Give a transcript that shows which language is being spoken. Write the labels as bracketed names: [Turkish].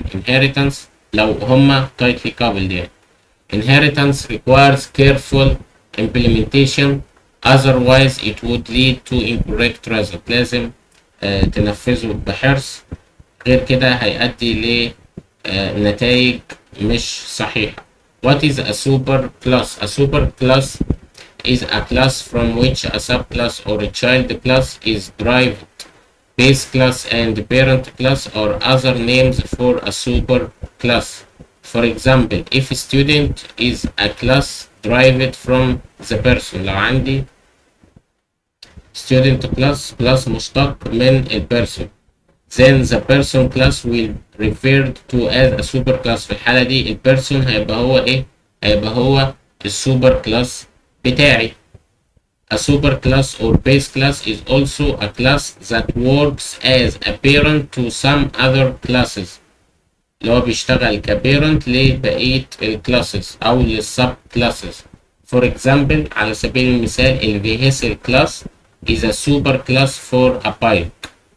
[English] inheritance لو هما tightly coupled يعني. inheritance requires careful implementation otherwise it would lead to incorrect result. [Arabic] لازم تنفذه بحرص غير كده هيؤدي لنتائج مش صحيحة. [English] What is a super class? A super class is a class from which a subclass or a child class is derived. Base class and parent class are other names for a super class. For example, if a student is a class derived from the person. [Arabic] لو عندي student class مشتق من البيرسون. [English] Then the person class will referred to as a super class. [Arabic] في الحالة دي البيرسون هيبقى هو ايه؟ هيبقى هو السوبر كلاس بتاعي. [English] A super class or base class is also a class that works as a parent to some other classes. [Arabic] اللي هو بيشتغل كبيرنت لبقية الكلاسز أو للسب كلاسز. [English] For example [Arabic] على سبيل المثال [English] ال vehicle class is a super class for a bike.